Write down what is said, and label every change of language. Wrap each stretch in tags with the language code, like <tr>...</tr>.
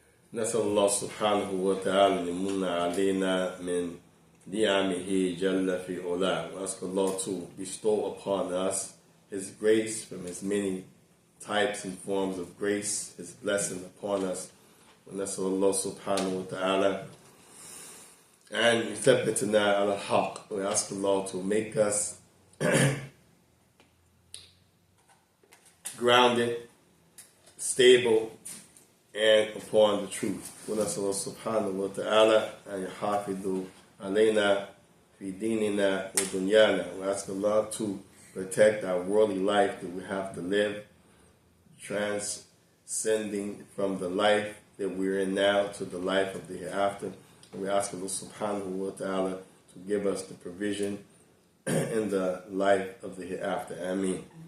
<ar>نسأل الله سبحانه وتعالى أن يمن علينا من نعمه جل في علاه.</ar> <en>We ask Allah to bestow upon us His grace from His many types and forms of grace, His blessing upon us.</en> <ar>ونسأل الله سبحانه وتعالى أن يثبتنا على الحق.</ar> <en>We ask Allah to make us grounded, stable, and upon the truth.</en> <ar>ونسأل الله سبحانه وتعالى أن يحافظ علينا في ديننا ودنيانا.</ar> <en>We ask Allah to protect our worldly life that we have to live, transcending from the life that we're in now to the life of the hereafter. And we ask Allah subhanahu wa ta'ala to give us the provision in the life of the hereafter. Ameen.</en>